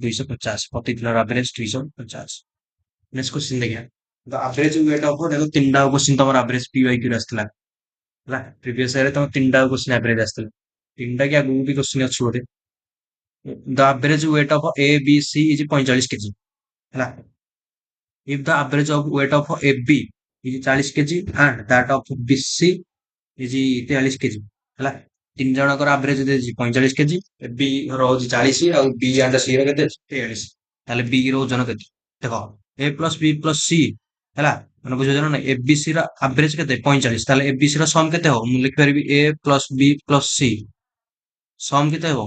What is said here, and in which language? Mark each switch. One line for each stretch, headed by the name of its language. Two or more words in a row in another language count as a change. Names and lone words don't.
Odia: 250, ପ୍ରତିଦିନର ଆଭରେଜ 250।
English: next question
Odia: ଦେଖିବା,
English: the average weight of
Odia: ଦେଖ ତିନିଟା କ୍ୱେଶ୍ଚିନ ତମର
English: average P by Q
Odia: ଆସିଥିଲା ହେଲା।
English: previous yearରେ
Odia: ତମ ତିନିଟା କ୍ୱେଶ୍ଚିନ ଆଭରେଜ ଆସିଥିଲା, ତିନିଟା କି ଆଗକୁ ବି କ୍ୱେଶ୍ଚିନ ଅଛି ବୋଧେ।
English: the average weight of A B C is 45 kg ହେଲା। If the average of weight of AB is 40 kg and that of BC is 43 kg ହେଲା।
Odia: ତିନି ଜଣଙ୍କର ଆଭରେଜ ଦେଇଛି 45 କେଜି, ବି ରହୁଛି 40 ଆଉ
English: B and C
Odia: ର କେତେ 43, ତାହେଲେ ବି ର ଓଜନ କେତେ? ଦେଖ
English: A plus B plus C
Odia: ହେଲା, ମାନେ ବୁଝିପାରୁଛ ନା? ଏବିସି ର ଆଭରେଜ କେତେ 45, ତାହେଲେ ଏବିସି ର ସମ କେତେ ହବ? ମୁଁ ଲିଖିପାରିବି
English: A plus B plus C
Odia: ସମ କେତେ ହବ?